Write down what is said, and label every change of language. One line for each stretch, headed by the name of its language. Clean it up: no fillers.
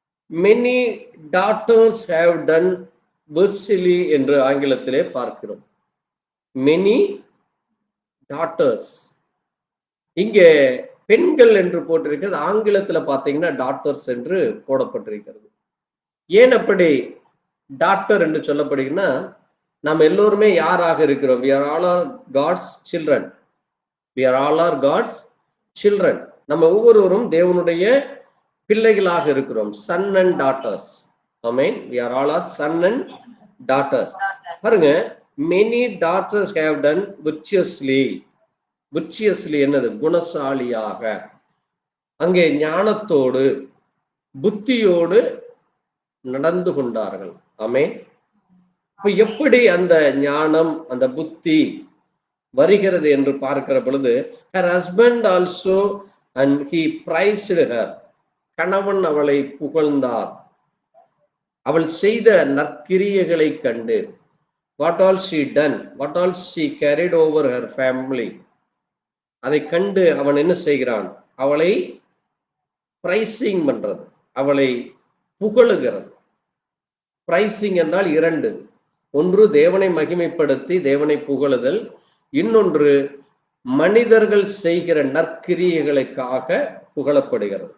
English: many daughters have done virtually
Tamil: என்று ஆங்கிலத்திலே பார்க்கிறோம்.
English: many daughters.
Tamil: இங்கே பெண்கள் என்று போட்டிருக்கிறது, ஆங்கிலத்துல பாத்தீங்கன்னா டாட்டர்ஸ் என்று போடப்பட்டிருக்கிறது. ஏன் அப்படி டாக்டர் என்று சொல்லப்படுகிறதுனா, நாம் எல்லோருமே யாராக இருக்கிறோம்?
English: we are all our God's children. we are all our God's children.
Tamil: நம்ம ஒவ்வொருவரும் தேவனுடைய பிள்ளைகளாக இருக்கிறோம்.
English: son and daughters. Amen. we are all our son and daughters.
Tamil: பாருங்க,
English: many daughters have done virtuously.
Tamil: virtuously என்னது? குணசாலியாக, அங்கே ஞானத்தோடு புத்தியோடு நடந்து கொண்டார்கள். ஆமென். இப்ப எப்படி அந்த ஞானம் அந்த புத்தி வருகிறது என்று பார்க்கிற பொழுது,
English: her husband also and he praised her.
Tamil: கணவன் அவளை புகழ்ந்தார். அவள் செய்த நற்கிரியைகளை கண்டு,
English: what all she done, what all she carried over her family,
Tamil: அதை கண்டு அவன் என்ன செய்கிறான்? அவளை பிரைசிங் பண்றது, அவளை புகழுகிறது. பிரைசிங் என்றால் இரண்டு. ஒன்று தேவனை மகிமைப்படுத்தி தேவனை புகழுதல், இன்னொன்று மனிதர்கள் செய்கிற நற்கிரியைகளுக்காக புகழப்படுகிறது.